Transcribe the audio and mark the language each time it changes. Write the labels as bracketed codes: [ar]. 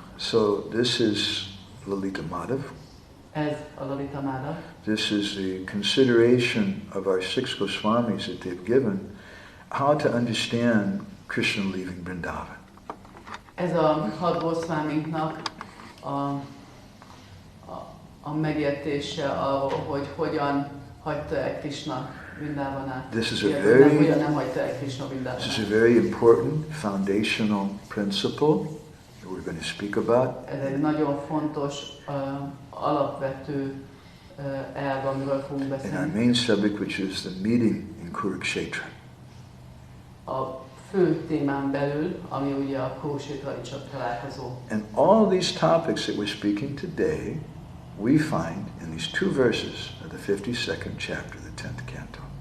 [en] So this is Lalita Madhava. [hu] Ez a Lalita mára. [en] This is the consideration of our Six Goswamis that they've given, how to understand Krishna leaving Vrindavan. [hu] Ez a 6 Goswaminknak a megértése arról, hogy hogyan hagyta el Krishna Vrindavanát. [en] This is [hu] Hogyan nem hagyta el Krishna Vrindavanát. [en] This is a very important foundational principle that we're going to speak about. [hu] Ez egy nagyon fontos, alapvető elv, amiről fogunk [en] And our [hu] beszélni. [en] main subject, which is the meeting in Kuruksetra. [hu] A fő témán belül, ami ugye a Kuruksetra csak találkozó. [en] And all these topics that we're speaking today, we find in these 2 verses of the 52nd chapter, the 10th canto.